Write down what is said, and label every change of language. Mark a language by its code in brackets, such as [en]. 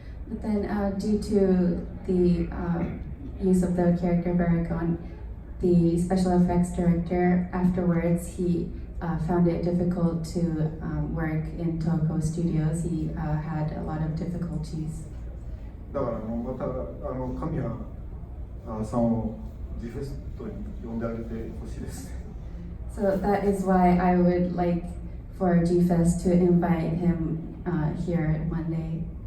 [en] But then, due to the use of the character Baragon, the special effects director afterwards he found it difficult to work in Toho Studios. He had a lot of difficulties. [ja] だからまた神谷さんをGフェストに呼んであげてほしいですね。 [en] So that is why I would like for G-Fest to invite him here one day.